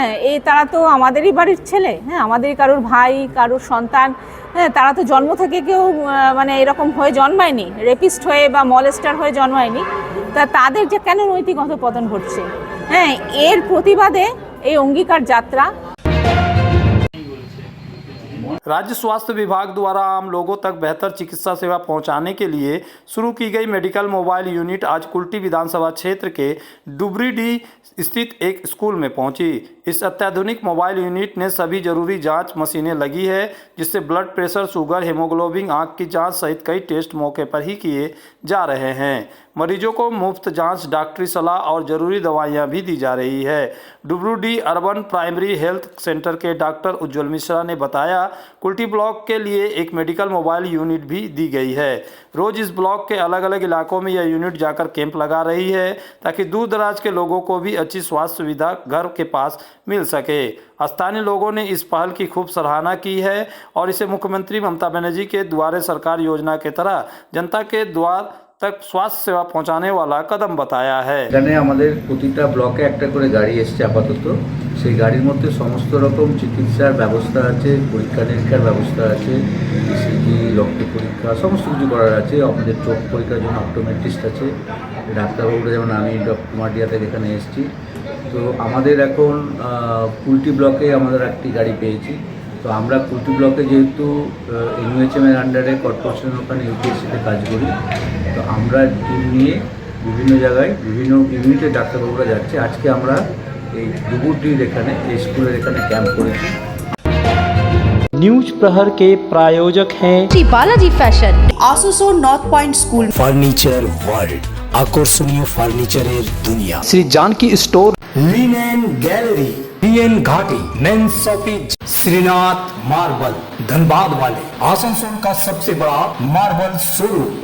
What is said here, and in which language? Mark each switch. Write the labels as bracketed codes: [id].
[bn] এই তারা তো আমাদেরই বাড়ির ছেলে, আমাদেরই কারোর ভাই, কারোর সন্তান। তারা তো জন্ম থেকে কেউ মানে এরকম হয়ে জন্মায়নি, রেপিস্ট হয়ে বা মলেস্টার হয়ে জন্মায়নি। তা তাদের যে কেন নৈতিক অধঃপতন ঘটছে, এর প্রতিবাদে এই অঙ্গীকার যাত্রা। [hi] राज्य स्वास्थ्य विभाग द्वारा आम लोगों तक बेहतर चिकित्सा सेवा पहुंचाने के लिए शुरू की गई मेडिकल मोबाइल यूनिट आज कुल्टी विधानसभा क्षेत्र के डुबरीडीह स्थित एक स्कूल में पहुंची। इस अत्याधुनिक मोबाइल यूनिट में सभी जरूरी जांच मशीनें लगी है, जिससे ब्लड प्रेशर, शुगर, हेमोग्लोबिन, आंख की जांच सहित कई टेस्ट मौके पर ही किए जा रहे हैं। मरीजों को मुफ्त जांच, डॉक्टरी सलाह और जरूरी दवाइयां भी दी जा रही है। डुबरीडीह अर्बन प्राइमरी हेल्थ सेंटर के डॉक्टर उज्ज्वल मिश्रा ने बताया, कुल्टी ब्लॉक के लिए एक मेडिकल मोबाइल यूनिट भी दी गई है। रोज इस ब्लॉक के अलग अलग इलाकों में यह यूनिट जाकर कैंप लगा रही है, ताकि दूर दराज के लोगों को भी अच्छी स्वास्थ्य सुविधा घर के पास मिल सके। स्थानीय लोगों ने इस पहल की खूब सराहना की है और इसे मुख्यमंत्री ममता बनर्जी के द्वारे सरकार योजना के तरह जनता के द्वार तक स्वास्थ्य सेवा पहुंचाने वाला कदम बताया है। [bn] এখানে আমাদের প্রতিটা ব্লকে একটা করে গাড়ি এসছে আপাতত, সেই গাড়ির মধ্যে সমস্ত রকম চিকিৎসার ব্যবস্থা আছে, পরীক্ষা নিরীক্ষার ব্যবস্থা আছে, ইসিজি, রক্ত পরীক্ষা সমস্ত কিছু করার আছে। আমাদের চোখ পরীক্ষার জন্য অপটোমেট্রিস্ট আছে, ডাক্তারবাবুরা, যেমন আমি ডক্টর কুমারডিয়া থেকে এখানে এসেছি। তো আমাদের এখন কুলটি ব্লকে আমাদের একটি গাড়ি পেয়েছি। তো আমরা কুলটি ব্লকে যেহেতু এনইউএচএমের আন্ডারে কর্পোরেশন ওখানে ইউপিএসসিতে কাজ করি, তো আমরা টিম নিয়ে বিভিন্ন জায়গায় বিভিন্ন ইউনিটের ডাক্তারবাবুরা যাচ্ছে। আজকে আমরা এই দুপুরটির এখানে এই স্কুলের এখানে ক্যাম্প করেছি। [hi] न्यूज प्रहर के प्रायोजक हैं Shri Balaji fashion, Asansol north point school, [bn] furniture world, আকর্ষণীয় ফার্নিচারের দুনিয়া। [hi] Shri Janaki store, linen gallery, BN घाटी, mains shopping, Srinath marble, Dhanbad वाले, आसनसोल का सबसे बड़ा मार्बल शोरूम,